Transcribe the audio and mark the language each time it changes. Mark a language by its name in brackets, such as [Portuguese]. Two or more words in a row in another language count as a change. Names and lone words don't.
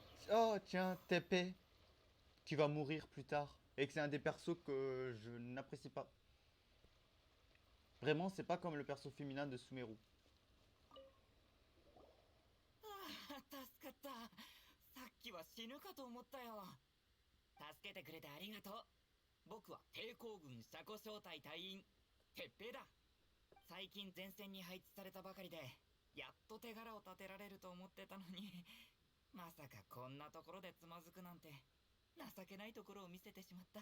[French] oh tiens, TP, qui va mourir plus tard. Et que c'est un des persos que je n'apprécie pas. Vraiment, c'est pas comme le perso féminin de Sumeru. [Japanese] 助かった。さっきは死ぬかと思ったよ。助けてくれてありがとう。僕は抵抗軍車庫小隊隊員鉄平だ。最近前線に配置されたばかりで、やっと手柄を立てられると思ってたのに、まさかこんなところでつまずくなんて情けないところを見せてしまった。